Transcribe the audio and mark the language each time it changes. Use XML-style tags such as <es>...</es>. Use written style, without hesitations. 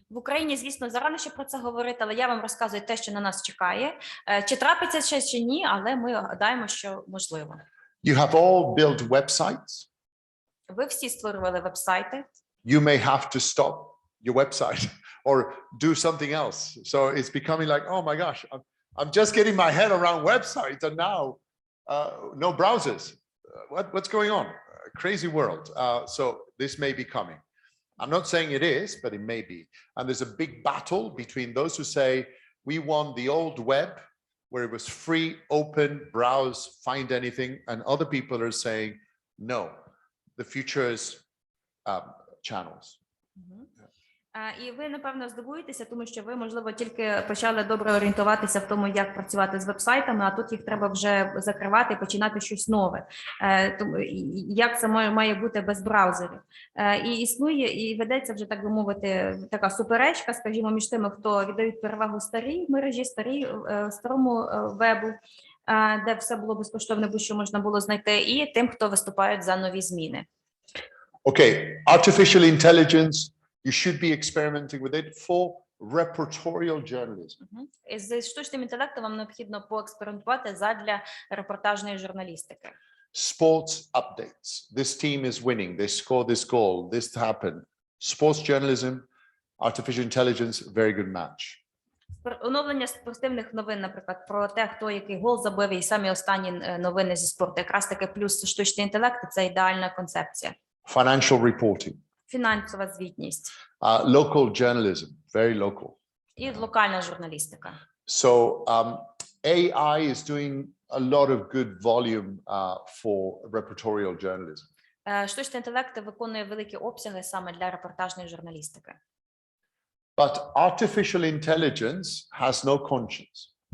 <uk>В Україні, звісно, зарано ще про це говорити, але я вам розказую те, що на нас чекає. Чи трапиться ще чи ні, але ми гадаємо, що можливо.</uk> <en>You have all built websites.</en> <uk>Ви всі створювали вебсайти.</uk> <en>You may have to stop your website or do something else. So it's becoming like, oh my gosh, I'm just getting my head around websites and now no browsers. What's going on? Crazy world. So this may be coming. I'm not saying it is, but it may be. And there's a big battle between those who say we want the old web where it was free, open, browse, find anything. And other people are saying, no, the future is channels.</en> <uk>І ви, напевно, здивуєтеся, тому що ви, можливо, тільки почали добре орієнтуватися в тому, як працювати з вебсайтами, а тут їх треба вже закривати і починати щось нове. Як це має бути без браузерів? І існує, і ведеться вже, так би мовити, така суперечка, скажімо, між тими, хто віддають перевагу старій мережі, старому вебу, де все було безкоштовне, будь-що можна було знайти, і тим, хто виступають за нові зміни.</uk> <en>Okay, artificial intelligence. You should be experimenting with it for reportorial journalism.</en> <uk>З штучним інтелектом вам необхідно поекспериментувати задля репортажної журналістики.</uk> <en>Sports updates. This team is winning. They scored this goal. This happened. Sports journalism, artificial intelligence, very good match.</en> <uk>Оновлення спортивних новин, наприклад, про те, хто який гол забив, і самі останні новини зі спорту. Якраз таки плюс штучний інтелект – це ідеальна концепція.</uk> <en>Financial reporting.</en> <uk>Фінансова звітність.</uk> <en>Local journalism, very local.</en> <uk>І локальна журналістика.</uk> <en>So AI is doing a lot of good volume for reportorial journalism.</en> <uk>Штучний інтелект виконує великі обсяги саме для репортажної журналістики.</uk> <en>But artificial intelligence has no conscience.</en>